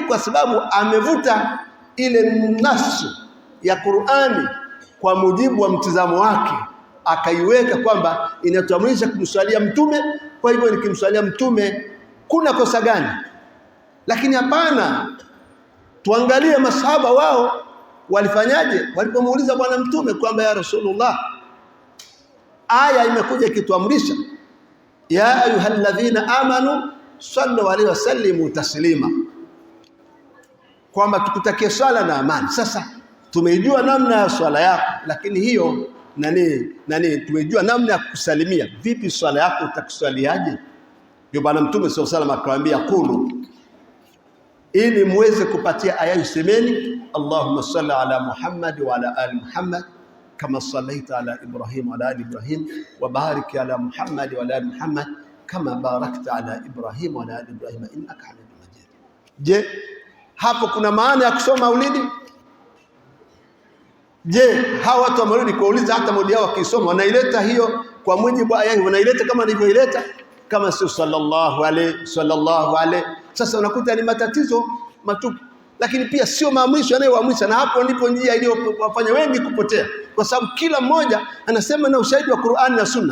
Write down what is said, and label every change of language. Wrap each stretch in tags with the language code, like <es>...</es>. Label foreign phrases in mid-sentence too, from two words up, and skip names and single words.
<sw>Kwa sababu amevuta ile nasu ya Qur'ani kwa mujibu wa mtizamo wake, akaiweka kwamba inatuamrisha kumswalia mtume, kwa hivyo nikimswalia mtume kuna kosa gani? Lakini hapana, tuangalie masahaba wao walifanyaje walipomuuliza Bwana Mtume kwamba</sw> <ar>يا رسول الله,</ar> <sw>aya imekuja ikituamrisha</sw> <ar>يا أيها الذين آمنوا صلوا عليه وسلموا تسليما,</ar> <sw>kwamba tukutakie swala na amani. Sasa tumejua namna ya swala yako, lakini hiyo tumejua namna ya kusalimia. Vipi swala yako utakuswaliaje? Ndio Bwana Mtume</sw> <ar>صلى الله عليه وسلم</ar> <sw>akawaambia qulu, ili muweze kupatia aya isemeni</sw> <ar>اللهم صل على محمد وعلى آل محمد كما صليت على إبراهيم وعلى آل إبراهيم وبارك على محمد وعلى آل محمد كما باركت على إبراهيم وعلى آل إبراهيم إنك حميد مجيد.</ar> <sw>Je, hapo kuna maana ya kusoma maulidi? Je, hawa watu wa maulidi kuuliza hata maulidi yao wakisoma wanaileta hiyo kwa mujibu wa aya, wanaileta kama nilivyoileta? Kama sio</sw> <ar>صلى الله عليه.</ar> <sw>Sasa unakuta ni matatizo matupu. Lakini pia sio maamrisho anayoamrisha, na hapo ndipo njia iliyowafanya wengi kupotea, kwa sababu kila mmoja anasema na ushahidi wa Qur'ani na Sunna.</sw>